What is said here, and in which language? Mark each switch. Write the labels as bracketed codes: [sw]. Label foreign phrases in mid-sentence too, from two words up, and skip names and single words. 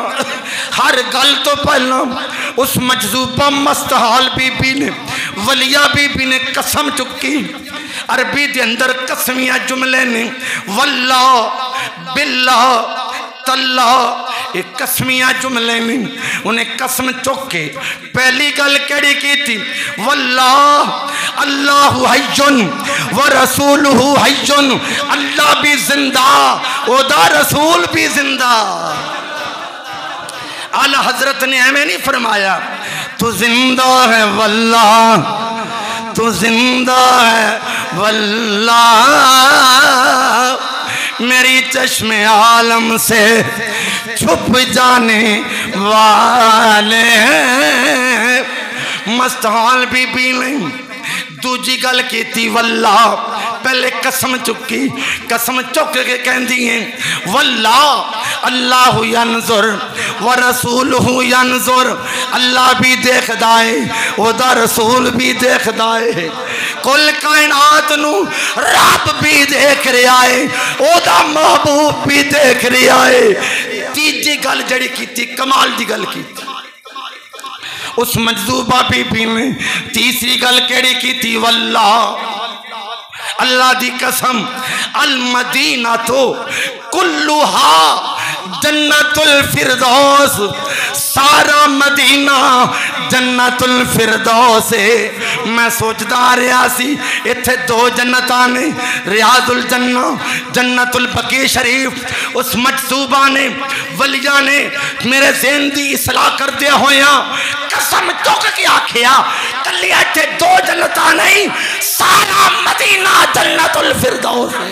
[pa] ਹਰ ਗੱਲ ਤੋਂ ਪਹਿਲਾ ਉਸ ਮਜਜ਼ੂਬਾ ਮਸਤਹਾਲ ਬੀਬੀ ਨੇ ਵਲੀਆ ਬੀਬੀ ਨੇ ਕਸਮ ਚੁੱਕੀ। ਅਰਬੀ ਕੇ ਅੰਦਰ ਕਸਮੀਆ ਜੁਮਲੇ ਨੇ [ar] والله بالله تالله [pa] ਏਕ ਕਸਮੀਆ ਜੁਮਲੇ ਨੇ ਉਨ੍ਹੇਂ ਕਸਮ ਚੁੱਕ ਕੇ ਪਹਿਲੀ ਗੱਲ ਕਿਹੜੀ ਕੀ ਥੀ [ar] والله الله حي ورسوله حي [pa] ਅੱਲਾਹ ਭੀ ਜ਼ਿੰਦਾ ਓਦਾ ਰਸੂਲ ਭੀ ਜ਼ਿੰਦਾ। ਆਲਾ ਹਜ਼ਰਤ ਨੇ ਏਵੇਂ ਨਹੀਂ ਫ਼ਰਮਾਇਆ [ur] تو زندہ ہے واللہ تو زندہ ہے واللہ میری چشم عالم سے چھپ جانے والے. [pa] ਮਸਤਹਾਲ ਬੀਬੀ ਨੇ ਦੂਜੀ ਗੱਲ ਕੀ [ar] والله [pa] ਪਹਿਲੇ ਕਸਮ ਚੁੱਕੀ ਕਸਮ ਚੁੱਕ ਕੇ ਕਹਿਤੀ ਹੈ [ar] والله الله ينظر ورسوله ينظر [pa] ਅੱਲਾਹ ਭੀ ਦੇਖਦਾ ਹੈ ਓਦਾ ਰਸੂਲ ਭੀ ਦੇਖਦਾ ਹੈ ਕੁੱਲ ਕਾਇਨਾਤ ਨੂੰ ਰੱਬ ਭੀ ਦੇਖ ਰਹਾ ਹੈ ਓਦਾ ਮਹਿਬੂਬ ਭੀ ਦੇਖ ਰਹਾ ਹੈ। ਤੀਜੀ ਗੱਲ ਜਿਹੜੀ ਕੀ ਕਮਾਲ ਕੀ ਗੱਲ ਕੀ ਉਸ ਮਜਜ਼ੂਬਾ ਬੀਬੀ ਨੇ ਤੀਸਰੀ ਗੱਲ ਕਿਹੜੀ ਕੀ ਥੀ ਵੱਲਾ ਅੱਲਾਹ ਦੀ ਕਸਮ [ar] المدينة تو كلها جنة الفردوس [pa] ਸਾਰਾ ਮਦੀਨਾ ਜੰਨਤੁਲ ਫ਼ਿਰਦੌਸ ਹੈ। ਮੈਂ ਸੋਚਤਾ ਰਹਾ ਸੀ ਇੱਥੇ 2 ਜੰਨਤਾਂ ਨੇ ਰਿਆਜ਼ੁਲ ਜੰਨਾ ਜੰਨਤੁਲ ਬਕੀ ਸ਼ਰੀਫ਼। ਉਸ ਮਜਸੂਬਾ ਨੇ ਵਲੀਆ ਨੇ ਮੇਰੇ ਜ਼ਹਿਨ ਦੀ ਇਸਲਾਹ ਕਰਦੇ ਹੋਇਆ ਕਸਮ ਚੁੱਕ ਕੇ ਆਖਿਆ ਕੱਲੀ ਇੱਥੇ 2 ਜੰਨਤਾਂ ਨਹੀਂ ਸਾਰਾ ਮਦੀਨਾ ਜੰਨਤੁਲ ਫ਼ਿਰਦੌਸ ਹੈ।